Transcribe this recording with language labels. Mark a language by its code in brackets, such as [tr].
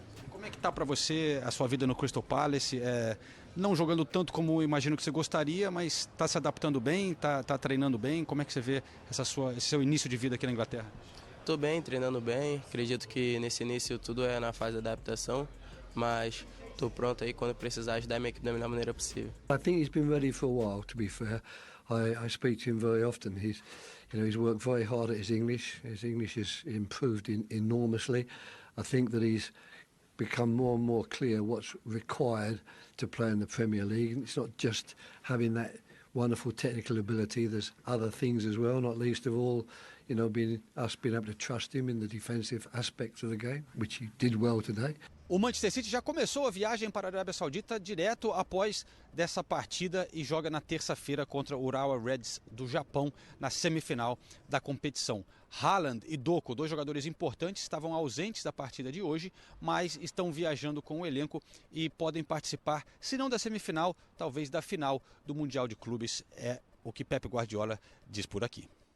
[pt] Como é que tá para você a sua vida no Crystal Palace? Não jogando tanto como imagino que você gostaria, mas está se adaptando bem, tá treinando bem? Como é que você vê esse seu início de vida aqui na Inglaterra? Estou bem, treinando bem, acredito que nesse início tudo é na fase de adaptação, mas estou pronto aí quando precisar ajudar a minha equipe da melhor maneira possível. [en] I think he's been ready for a while, to be fair. I speak to him very often. He's worked very hard at his English. His English has improved enormously. I think that he's become more and more clear what's required to play in the Premier League. It's not just having that wonderful technical ability. There's other things as well, not least of all, being able to trust him in the defensive aspects of the game, which he did well today. [pt] O Manchester City já começou a viagem para a Arábia Saudita direto após dessa partida e joga na terça-feira contra o Urawa Reds do Japão na semifinal da competição. Haaland e Doku, dois jogadores importantes, estavam ausentes da partida de hoje, mas estão viajando com o elenco e podem participar, se não da semifinal, talvez da final do Mundial de Clubes, é o que Pep Guardiola diz por aqui.